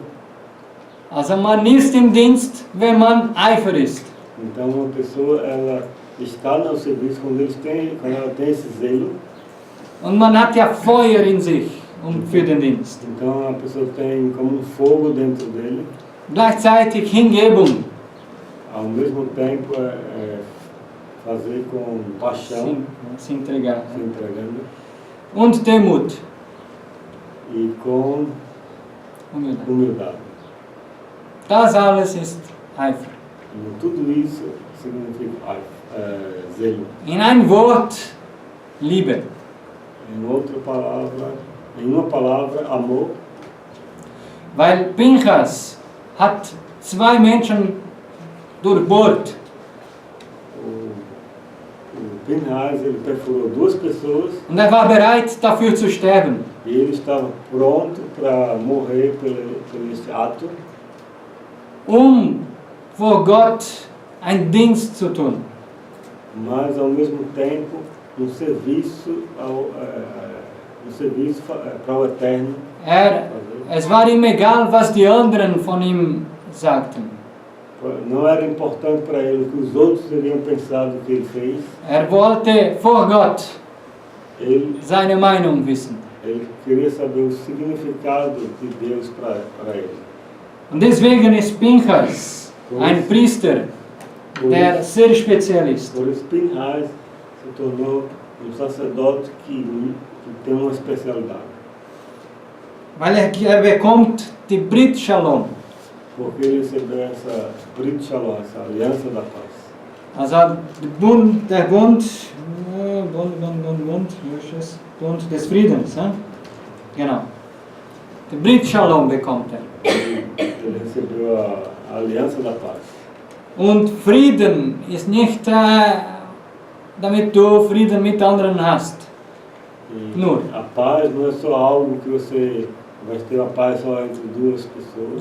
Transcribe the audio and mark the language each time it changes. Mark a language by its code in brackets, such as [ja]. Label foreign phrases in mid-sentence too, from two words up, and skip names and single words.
[de] Also man ist im Dienst, wenn man Eifer ist. [pt] Então uma pessoa ela está no serviço quando ela tem esse zelo. [de] Und man hat ja Feuer in sich für den Dienst. [pt] Então a pessoa tem como fogo dentro dele. [de] Gleichzeitig Hingebung. [pt] Ao mesmo tempo fazer com paixão. Se entregar. Se entregando. [de] Und Demut. [pt] E com humildade. [de] Das alles ist Eifer. [pt] E tudo isso significa zelo. [de] In ein Wort, Liebe. [pt] Em uma palavra, amor. [de] Weil Pinchas hat 2 Menschen durchbohrt. [pt] O Pinchas, ele perfurou 2 pessoas. [de] Und war bereit, dafür zu sterben. [pt] E ele estava pronto para morrer por este ato. [de] Vor Gott einen Dienst zu tun. [pt] Mas ao mesmo tempo serviço para o eterno. [de] Es war ihm egal, was die anderen von ihm sagten. [pt] Não era importante para ele o que os outros teriam pensado do que ele fez. [de] Wollte vor Gott seine Meinung wissen. [pt] Ele queria saber o significado de Deus para ele. [de] Und deswegen ist Pinchas ein Priester, der sehr speziell ist. [pt] Por isso Pinchas se tornou sacerdote que tem uma especialidade. [de] Weil bekommt die [he] Brit Shalom. [pt] Porque ele recebeu essa [he] Brit Shalom, [pt] essa aliança da paz. [de] Also der Bund des Friedens. Genau. Die [he] Brit Shalom [de] bekommt [pt] Ele recebeu a aliança da paz. [de] Und Frieden ist nicht, damit du Frieden mit anderen hast. Nur. [pt] A paz não é só algo que você vai ter a paz só entre 2 pessoas.